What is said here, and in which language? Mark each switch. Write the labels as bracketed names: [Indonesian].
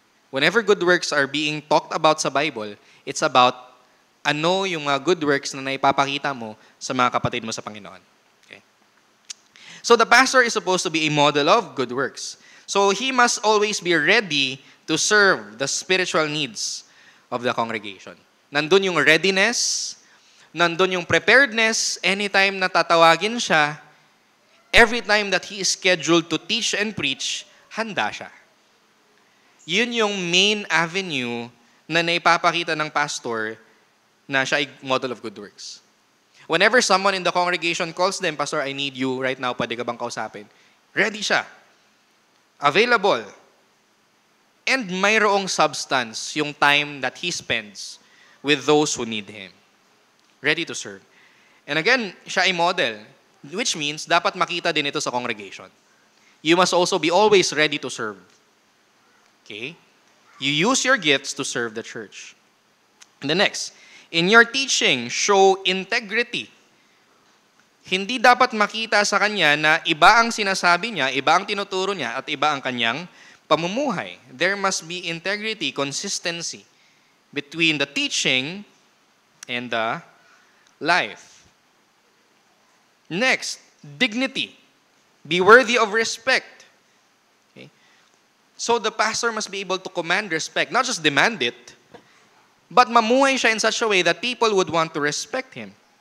[English] Whenever good works are being talked about [Filipino] sa Bible, [English] it's about [Filipino] ano yung mga good works na naipapakita mo sa mga kapatid mo sa Panginoon. [English] Okay? So the pastor is supposed to be a model of good works. So he must always be ready to serve the spiritual needs of the congregation. [Filipino] Nandun yung [English] readiness, [Filipino] nandun yung [English] preparedness, anytime [Filipino] na tatawagin siya, [English] every time that he is scheduled to teach and preach, [Filipino] handa siya. Yun yung main avenue na naipapakita ng pastor na siya ay [English] model of good works. Whenever someone in the congregation calls them, Pastor, I need you right now, [Filipino] pwede ka bang kausapin? [English] Ready siya. Available. And [Filipino] mayroong [English] substance yung time that he spends with those who need him. Ready to serve. And again, [Filipino] siya ay model, [English] which means [Filipino] dapat makita din ito sa congregation. [English] You must also be always ready to serve. Okay? You use your gifts to serve the church. And the next, in your teaching, show integrity. [Filipino] Hindi dapat makita sa kanya na iba ang sinasabi niya, iba ang tinuturo niya, at iba ang kanyang pamumuhay. [English] There must be integrity, consistency between the teaching and the life. Next, dignity. Be worthy of respect. Okay? So the pastor must be able to command respect, not just demand it, but [Filipino] mamuhay siya [English] in such a way that people would want to respect him.